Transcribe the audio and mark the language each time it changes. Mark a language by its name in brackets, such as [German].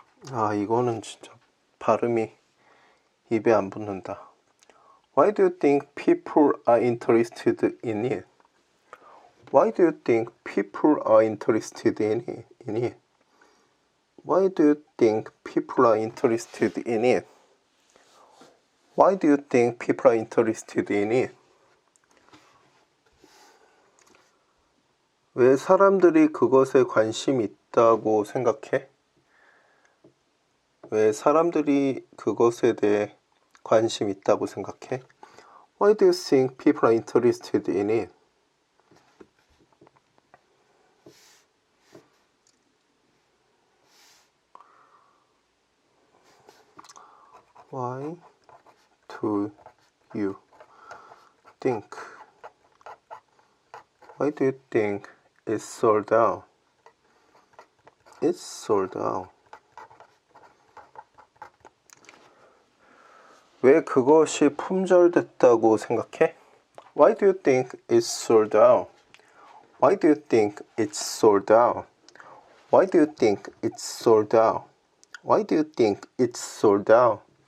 [Korean] 아, 이거는 진짜 발음이 입에 안 붙는다. [English] Why do you think people are interested in it? Why do you think people are interested in it? Why do you think people are interested in it? Why do you think people are interested in it? [Korean] 왜 사람들이 그것에 관심 있다고 생각해? 왜 사람들이 그것에 대해 관심 있다고 생각해? [English] Why do you think people are interested in it? Why do you think? Why do you think it's sold out? It's sold out. [Korean] 왜 그것이 품절됐다고 생각해? [English] Why do you think it's sold out? Why do you think it's sold out? Why do you think it's sold out? Why do you think it's sold out?